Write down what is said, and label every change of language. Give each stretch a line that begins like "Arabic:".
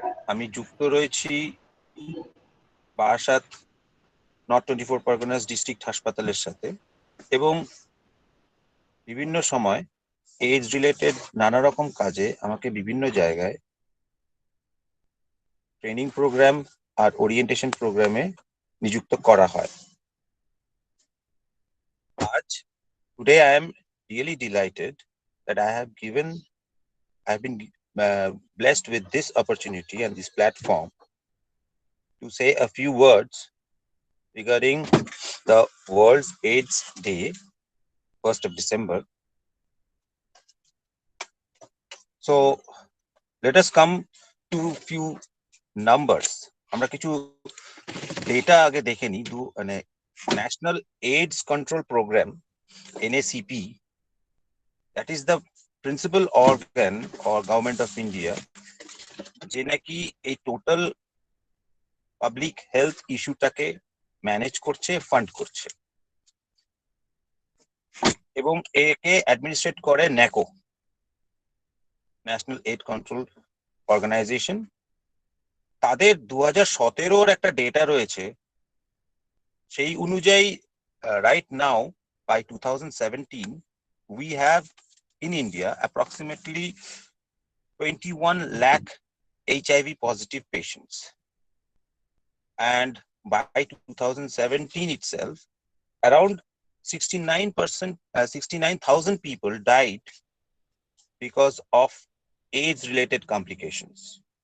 Bangla: আমি যুক্ত রয়েছি বারাসাত নর্থ 24 পরগনাস ডিস্ট্রিক্ট হাসপাতালের সাথে, এবং বিভিন্ন সময় এইজ রিলেটেড নানা রকম কাজে আমাকে বিভিন্ন জায়গায় ট্রেনিং প্রোগ্রাম আর ওরিয়েন্টেশন প্রোগ্রামে নিযুক্ত করা হয়।
English: আজ today I am really delighted that I have been blessed with this opportunity and this platform to say a few words regarding the World's AIDS Day, 1st of December. So let us come to few numbers.
Bangla: আমরা কিছু data আগে দেখে নি। মানে national AIDS control programme, NACP,
English: that is the principal organ or government of India
Bangla: যে নাকি এই total public health ইস্যুটাকে manage করছে, ফান্ড করছে, এবং একে অ্যাডমিনিস্ট্রেট করে ন্যাকো, ন্যাশনাল এইড কন্ট্রোল অর্গানাইজেশন। তাদের 2017 একটা ডেটা রয়েছে, সেই অনুযায়ী
English: right now by 2017 we have in India approximately 21 lakh HIV positive patients, and by 2017 itself around 69,000 people died because of AIDS related complications.